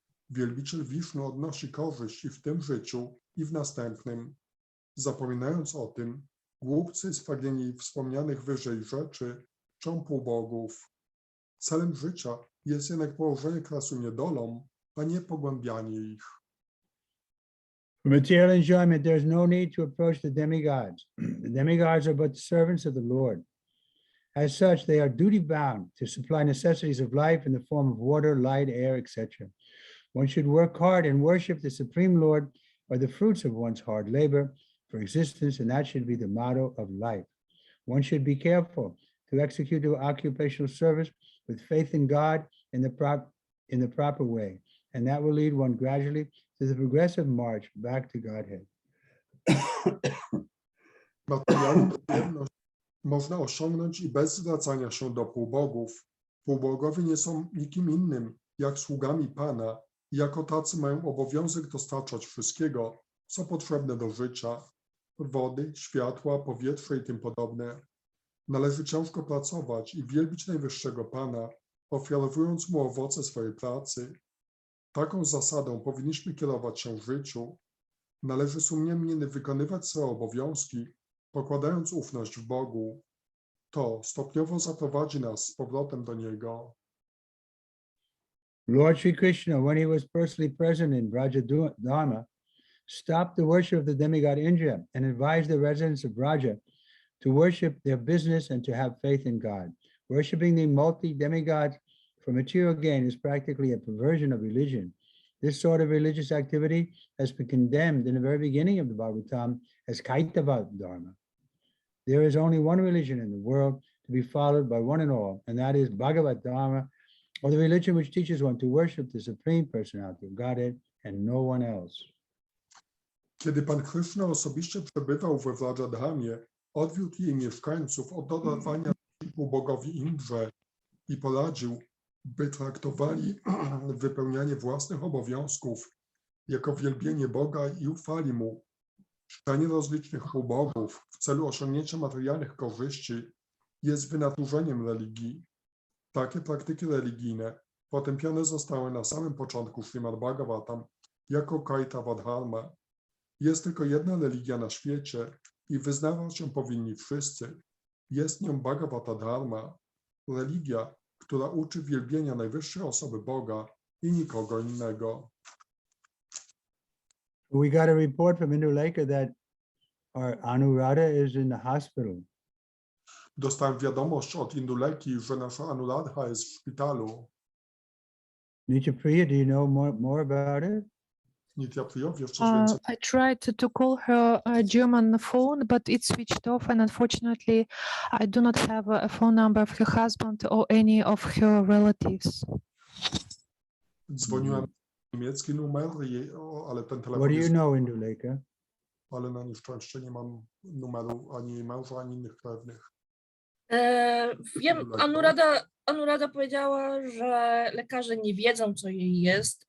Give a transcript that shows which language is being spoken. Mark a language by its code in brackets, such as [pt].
[pl] Wielbiciel Wisznu odnosi korzyść i w tym życiu, i w następnym. Zapominając o tym, głupcy spragnieni wspomnianych wyżej rzeczy czczą półbogów. Celem życia jest jednak położenie kresu niedolom, a nie pogłębianie ich. [en] For material enjoyment, there is no need to approach the demigods. The demigods are but servants of the Lord. As such, they are duty-bound to supply necessities of life in the form of water, light, air, etc. One should work hard and worship the Supreme Lord by the fruits of one's hard labor for existence, and that should be the motto of life. One should be careful to execute the occupational service with faith in God in the proper way, and that will lead one gradually to the progressive march back to Godhead. [pl] Materialną przyjemność można osiągnąć i bez zwracania się do półbogów, Półbogowie nie są nikim innym jak sługami Pana i jako tacy mają obowiązek dostarczać wszystkiego, co potrzebne do życia, wody, światła, powietrza i tym podobne. Należy ciężko pracować i wielbić Najwyższego Pana, ofiarowując Mu owoce swojej pracy. Taką zasadą powinniśmy kierować się w życiu. Należy sumiennie wykonywać swoje obowiązki, pokładając ufność w Bogu. To stopniowo zaprowadzi nas z powrotem do Niego. [en] Lord Sri Krishna, when he was personally present in Vraja Dharma, stopped the worship of the demigod Indra and advised the residents of Vraja to worship their business and to have faith in God. Worshipping the multi-demigods for material gain is practically a perversion of religion. This sort of religious activity has been condemned in the very beginning of the Bhagavatam as Kaitava Dharma. There is only one religion in the world to be followed by one and all, and that is Bhagavad Dharma, or the religion which teaches one to worship the Supreme Personality of Godhead and no one else. [pl] Kiedy Pan Krishna osobiście przebywał we Vrajadhamie, odwiódł jej mieszkańców od oddawania bogowi Indrze i poradził, by traktowali wypełnianie własnych obowiązków jako wielbienie Boga i ufali Mu. Czczenie rozlicznych półbogów w celu osiągnięcia materialnych korzyści jest wynaturzeniem religii. Takie praktyki religijne potępione zostały na samym początku Śrimad Bhagavatam jako Kaitava Dharma. Jest tylko jedna religia na świecie i wyznawać ją powinni wszyscy. Jest nią Bhagavata Dharma, religia, która uczy wielbienia najwyższej osoby Boga i nikogo innego. [en] We got a report from Indulekha that our Anuradha is in the hospital. [pl] Dostałem wiadomość od Induleki, że nasza Anuradha jest w szpitalu. [en] Nitya Priya, do you know more about it? [pl] Nitya Priya, wiesz coś więcej? [en] I tried to call her German phone, but it switched off, and unfortunately, I do not have a phone number of her husband or any of her relatives. [pl] Dzwoniłem na niemiecki numer, ale ten [en] What [pl] telefon [en] do you [pl] jest... [en] know, Indulekha? [pl] Ale na nieszczęście nie mam numeru ani jej męża, ani innych krewnych. Wiem, Anurada powiedziała, że lekarze nie wiedzą, co jej jest.